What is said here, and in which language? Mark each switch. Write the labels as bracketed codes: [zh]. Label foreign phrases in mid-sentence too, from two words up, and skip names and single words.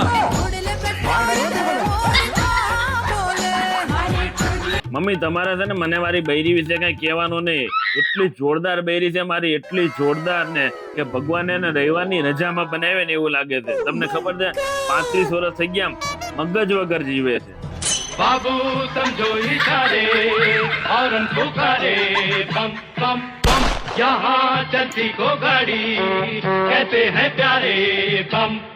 [gu] મમ્મી તમારે છે ને મને મારી બૈરી વિશે કઈ કહેવાનું નહીં. એટલી જોરદાર બૈરી છે મારી, એટલી જોરદાર ને કે ભગવાને એને રવિવારની રજામાં બનાવે ને એવું લાગે છે. તમને ખબર છે 35 વર્ષ થઈ ગયા મગજ વગર જીવે છે. [hi] बाबू समझो इशारे हॉर्न पुकारे बम बम बम यहाँ चलती को गाड़ी कहते हैं प्यारे बम